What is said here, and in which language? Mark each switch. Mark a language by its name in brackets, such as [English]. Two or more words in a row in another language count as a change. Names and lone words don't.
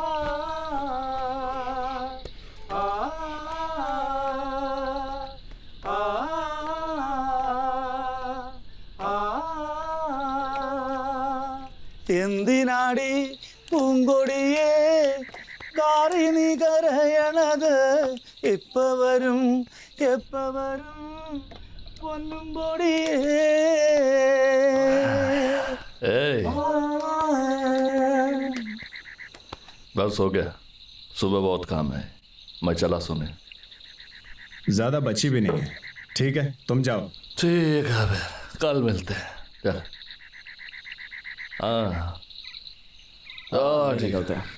[Malayalam] ആ ആ ആ എന്തിനാടി പൂങ്കൊടിയേ കാറി നീ കരയണത് എപ്പ വരും പൊന്നും പൊടിയേ [Hindi] बस हो गया, सुबह बहुत काम है, मैं चला सोने। ज्यादा बची भी नहीं है, ठीक है तुम जाओ। ठीक है फिर कल मिलते हैं। चल हाँ ठीक होता है।